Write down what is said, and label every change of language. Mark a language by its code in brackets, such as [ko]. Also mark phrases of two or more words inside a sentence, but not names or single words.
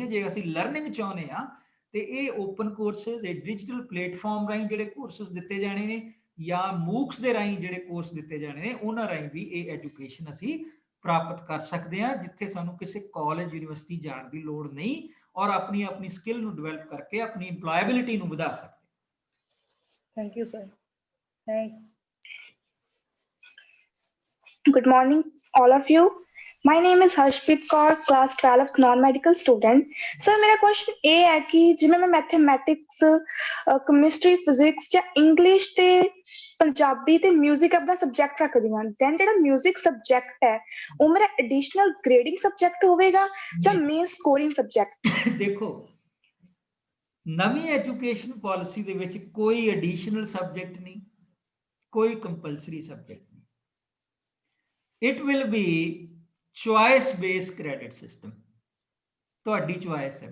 [pa] ਜੇ ਅਸੀਂ ਲਰਨਿੰਗ ਚਾਹੁੰਦੇ ਹਾਂ ਤੇ ਇਹ [en] open courses, [pa] ਇਹ [en] digital platform [pa] ਰਾਹੀਂ ਜਿਹੜੇ ਕੋਰਸਿਸ ਦਿੱਤੇ ਜਾਣੇ ਨੇ ਜਾਂ ਮੂਕਸ ਦੇ ਰਾਹੀਂ ਜਿਹੜੇ ਕੋਰਸ ਦਿੱਤੇ ਜਾਣੇ ਨੇ, ਉਹਨਾਂ ਰਾਹੀਂ ਵੀ ਇਹ ਐਜੂਕੇਸ਼ਨ ਅਸੀਂ ਪ੍ਰਾਪਤ ਕਰ ਸਕਦੇ ਹਾਂ, ਜਿੱਥੇ ਸਾਨੂੰ ਕਿਸੇ [en] college university [pa] ਜਾਣ ਦੀ ਲੋੜ ਨਹੀਂ ਔਰ ਆਪਣੀ ਆਪਣੀ ਸਕਿੱਲ ਨੂੰ ਡਿਵੈਲਪ ਕਰਕੇ ਆਪਣੀ ਇੰਪਲੋਏਬਿਲਿਟੀ ਨੂੰ ਵਧਾ ਸਕਦੇ। [en] Thank you, sir. Thanks. Good morning, all of you. My name is Harshpreet Kaur, class 12 non-medical student. [pa] Sir, [hi] मेरा question ये है कि [pa] जिਵੇਂ मैं [en] mathematics, chemistry, physics [pa] ਜਾਂ English ਤੇ ਪੰਜਾਬੀ ਤੇ music ਆਪਣਾ subject ਰੱਖਦੀ ਹਾਂ, then ਜਿਹੜਾ [en] music subject [pa] ਹੈ ਉਹ ਮੇਰਾ [en] additional grading subject [pa] ਹੋਵੇਗਾ ਜਾਂ [en] main scoring subject? [pa] ਦੇਖੋ, ਨਵੀਂ [en] education policy [pa] ਦੇ ਵਿੱਚ ਕੋਈ [en] additional subject [pa] ਨਹੀਂ, ਕੋਈ [en] compulsory subject [pa] ਨਹੀਂ। [en] it will be choice based credit system, [pa] ਤੁਹਾਡੀ ਚੁਆਇਸ ਹੈ।